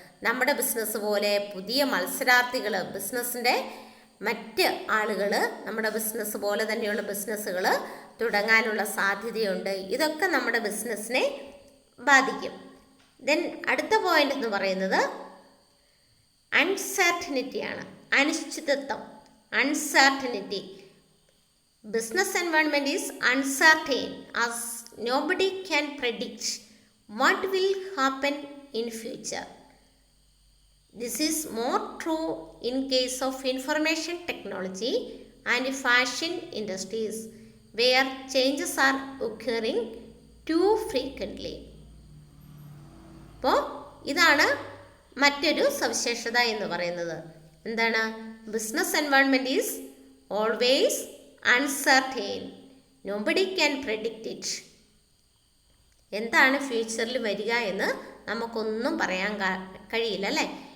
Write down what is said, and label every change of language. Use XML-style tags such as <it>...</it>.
<ml>നമ്മുടെ ബിസിനസ് പോലെ പുതിയ മത്സരാർത്ഥികൾ, ബിസിനസ്സിൻ്റെ മറ്റ് ആളുകൾ നമ്മുടെ ബിസിനസ് പോലെ തന്നെയുള്ള ബിസിനസ്സുകൾ തുടങ്ങാനുള്ള സാധ്യതയുണ്ട്. ഇതൊക്കെ നമ്മുടെ ബിസിനസ്സിനെ ബാധിക്കും. ദെൻ അടുത്ത പോയിന്റ് എന്ന് പറയുന്നത് അൺസർട്ടനിറ്റിയാണ്, അനിശ്ചിതത്വം, uncertainty.</ml> <en>Business environment is uncertain as nobody can predict what will happen in future. This is more true in case of information technology and fashion industries where changes are occurring too frequently.</en> <ml>അപ്പോൾ ഇതാണ് മറ്റൊരു സവിശേഷത എന്ന് പറയുന്നത്. എന്താണ്?</ml> <en>Business environment is always uncertain. Nobody can predict it.</en> <ml>എന്താണ് ഫ്യൂച്ചറിൽ വരിക എന്ന് നമുക്കൊന്നും പറയാൻ കഴിയില്ല അല്ലേ?</ml>